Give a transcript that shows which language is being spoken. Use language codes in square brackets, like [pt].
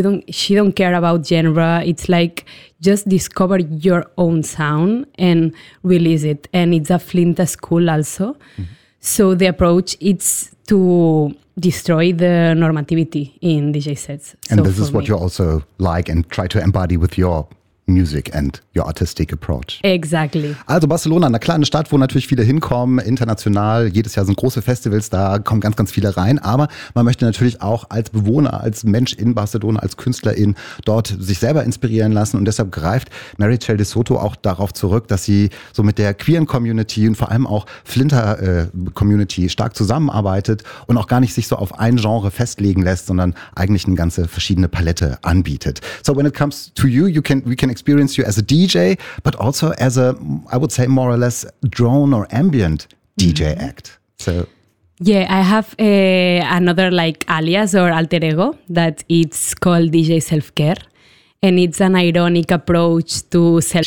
[en] she don't care about genre. It's like just discover your own sound and release it. And it's a Flint school also. Mm-hmm. So the approach it's to destroy the normativity in DJ sets. And so this is what you also like and try to embody with your Music and your artistic approach. Exactly. [de] Also Barcelona, eine kleine Stadt, wo natürlich viele hinkommen, international. Jedes Jahr sind große Festivals, da kommen ganz, ganz viele rein. Aber man möchte natürlich auch als Bewohner, als Mensch in Barcelona, als Künstlerin dort sich selber inspirieren lassen. Und deshalb greift Meritxell de Soto auch darauf zurück, dass sie so mit der queeren Community und vor allem auch Flinter-Community stark zusammenarbeitet und auch gar nicht sich so auf ein Genre festlegen lässt, sondern eigentlich eine ganze verschiedene Palette anbietet. [en] So when it comes to you, we can experience you as a DJ, but also as a, I would say, more or less drone or ambient DJ act. So, yeah, I have another like alias or alter ego that it's called DJ Self-Care, and it's an ironic approach to self.